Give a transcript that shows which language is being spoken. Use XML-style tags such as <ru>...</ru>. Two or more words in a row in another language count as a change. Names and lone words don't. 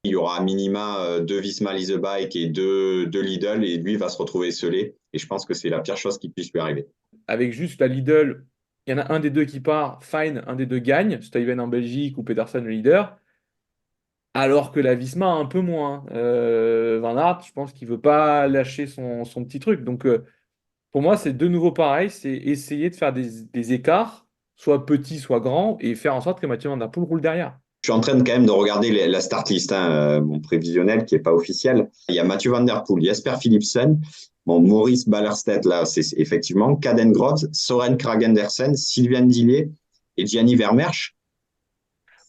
<fr>Il y aura à minima 2 Visma Lease the Bike et deux Lidl et lui va se retrouver scellé. Et je pense que c'est la pire chose qui puisse lui arriver. Avec juste la Lidl, il y en a un des deux qui part, fine, un des deux gagne, Stuyven en Belgique ou Pedersen le leader. Alors que la Visma, un peu moins. Van Aert, je pense qu'il veut pas lâcher son petit truc. Donc, pour moi, c'est de nouveau pareil, c'est essayer de faire des écarts, soit petits, soit grands, et faire en sorte que Mathieu Van Der Poel roule derrière. Je suis en train de quand même de regarder la</fr> <en>start list,</en> <fr>hein, mon prévisionnel qui n'est pas officiel. Il y a Mathieu Van Der Poel, Jasper Philipsen, bon, Maurice Ballerstedt, là, c'est effectivement, Caden Groves, Soren Kragh Andersen, Sylvian Dillier et Gianni Vermeersch.</fr>